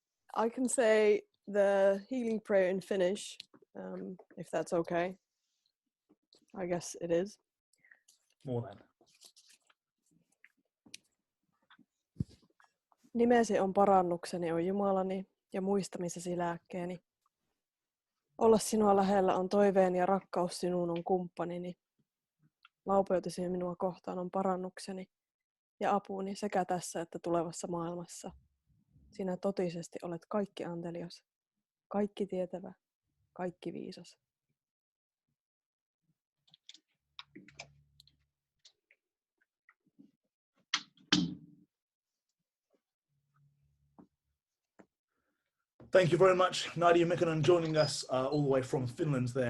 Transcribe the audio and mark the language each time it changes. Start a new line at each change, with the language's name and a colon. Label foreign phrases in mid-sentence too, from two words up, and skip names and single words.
English: I can say the healing prayer in Finnish, if that's okay. I guess it is. More than.
Finnish: Nimesi on parannukseni, o Jumalani, ja muistamisesi lääkkeeni. Olla sinua lähellä on toiveeni ja rakkaus sinuun on kumppanini. Laupeutesi minua kohtaan on parannukseni ja apuni sekä tässä että tulevassa maailmassa. Sinä totisesti olet kaikki antelias, kaikki tietävä, kaikki viisas.
English: Thank you very much, Nadia Mikkonen, joining us all the way from Finland there.